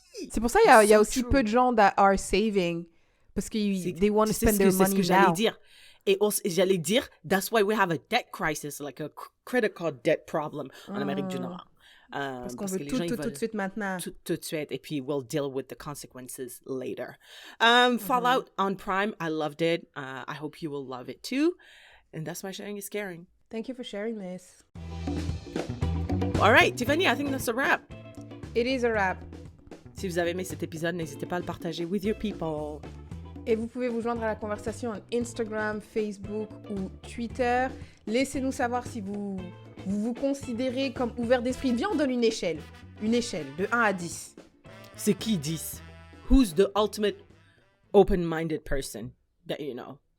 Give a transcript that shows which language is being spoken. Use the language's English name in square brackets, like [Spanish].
[French] C'est pour ça qu'il y a aussi peu de gens [English] that are saving [French] parce que [English] they want to spend their money now. [French] C'est ce que j'allais dire. Et j'allais dire, [English] that's why we have a debt crisis, like a credit card debt problem [French] en Amérique du Nord. Parce qu'on veut tout de suite maintenant. Tout de suite, et puis [English] we'll deal with the consequences later. Fallout on Prime, I loved it. I hope you will love it too. And that's my sharing is caring. Thank you for sharing this. All right, Tiffany, I think that's a wrap. It is a wrap. [French] Si vous avez aimé cet épisode, n'hésitez pas à le partager [English] with your people. [French] Et vous pouvez vous joindre à la conversation sur Instagram, Facebook ou Twitter. Laissez-nous savoir si vous considérez comme ouvert d'esprit. Viens, on donne une échelle. Une échelle de 1 à 10. C'est qui 10? [English] Who's the ultimate open-minded person that you know?